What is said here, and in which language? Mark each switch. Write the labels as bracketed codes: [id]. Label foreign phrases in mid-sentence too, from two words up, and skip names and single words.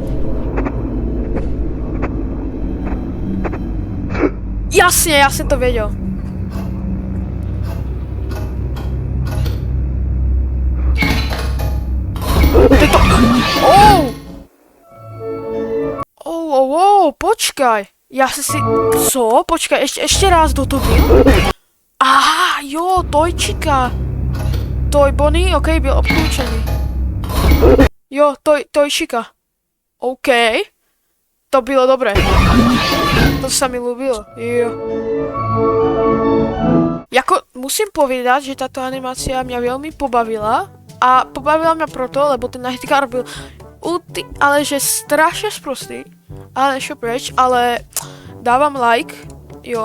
[sk] Jasne, ja som to vedel. Počkaj. Ja som si... Co? Počkaj, ešte raz, kto to byl? Aha, jo, Tojčika. Toy Bonnie, okej, byl obklúčený. Jo, Tojčika. Okej. [cs] To bylo dobré. [sk] To sa mi ľúbilo. Jo. Jako musím povedať, že táto animácia mňa veľmi pobavila. A pobavila mňa proto, lebo ten Nightcar byl ale že strašne sprostý. Ale nešlo preč, ale dávam like, jo.